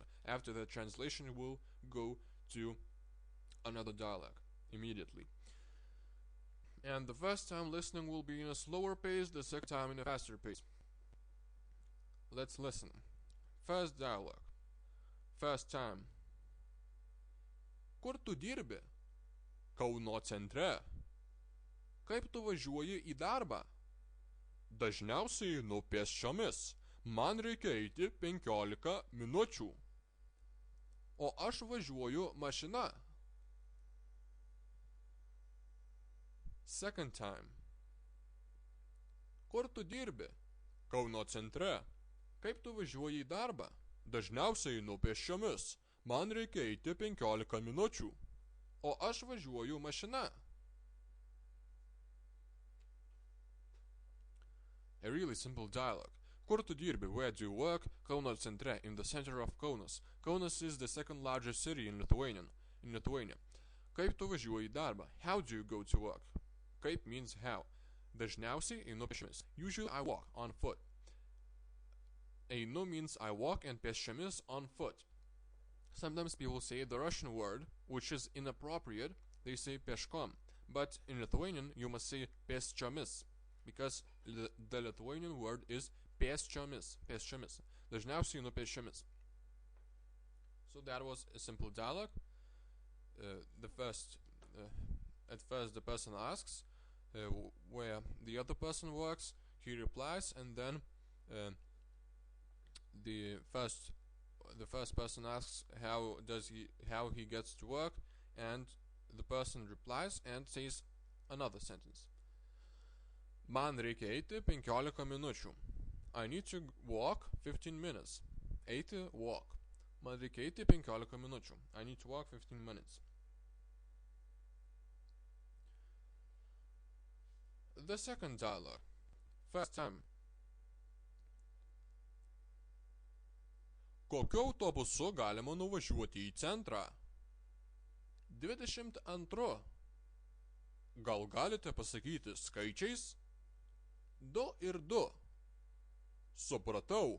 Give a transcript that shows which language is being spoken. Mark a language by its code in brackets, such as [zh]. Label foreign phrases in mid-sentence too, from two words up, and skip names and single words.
[en] After the translation, we'll go to another dialogue immediately. And the first time listening will be in a slower pace, the second time in a faster pace. Let's listen. First dialogue. First time. [lt] Kur tu dirbi? Kauno centre. Kaip tu važiuoji į darbą? Dažniausiai einu pėsčiomis. Man reikia eiti 15 minučių. O aš važiuoju mašina. [en] Second time. [lt] Kur tu dirbi? Kauno centre. Kaip tu važiuoji į darbą? Dažniausiai einu pėsčiomis. Man reikia eiti 15 minučių. O aš važiuoju mašina. [en] A really simple dialogue. [lt] Kur tu dirbi? [en] Where do you work? [lt] Kauno centre, [en] in the center of Kaunas. Kaunas is the second largest city in Lithuania. [lt] Kaip tu važiuoji į darbą? [en] How do you go to work? Kaip means how. [lt] Dažniausiai einu pėsčiomis. [en] Usually I walk on foot. Einu means I walk, and pėsčiomis on foot. Sometimes people say the Russian word, which is inappropriate. They say peškom, but in Lithuanian you must say pėsčiomis, because the Lithuanian word is pėsčiomis. [lt] Dažniausiai einu pėsčiomis. [en] So that was a simple dialogue. At first the person asks where the other person works. He replies, and then the first person asks how he gets to work, and the person replies and says another sentence. [lt] Man reikia eiti 15 minučių. [en] I need to walk 15 minutes. Eiti, walk. [lt] Man reikia eiti 15 minučių. [en] I need to walk 15 minutes. The second dialogue. First time. [lt] Kokiu autobusu galima nuvažiuoti į centrą? 22. Gal galite pasakyti skaičiais? 2 ir 2. Supratau.